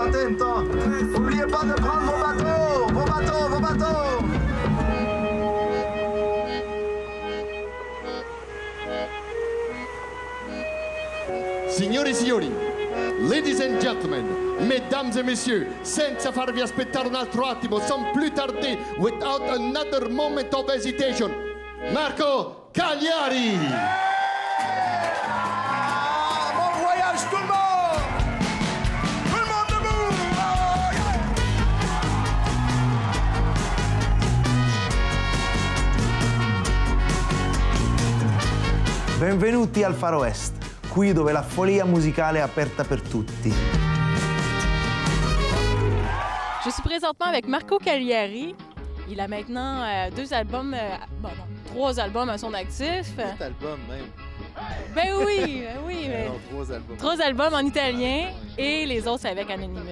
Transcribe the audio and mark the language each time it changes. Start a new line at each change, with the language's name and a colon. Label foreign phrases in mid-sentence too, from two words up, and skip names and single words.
French: même temps. N'oubliez pas de prendre vos bateaux, vos bateaux, vos bateaux.
Italian: Signore e signori,
English: ladies and gentlemen,
French: mesdames et messieurs,
Italian: senza farvi aspettare un altro attimo,
French: sans plus tarder,
English: without another moment of hesitation, Marco Cagliari!
French: Bon voyage tout le monde! Tout le monde debout!
Italian: Benvenuti al Far West, qui dove la follia musicale è aperta per tutti.
French: Je suis présentement avec Marco Cagliari. Il a maintenant trois albums à son actif. 8 albums même. Ben oui, mais Non, 3 albums. 3 albums en italien et les autres c'est avec Anonymous.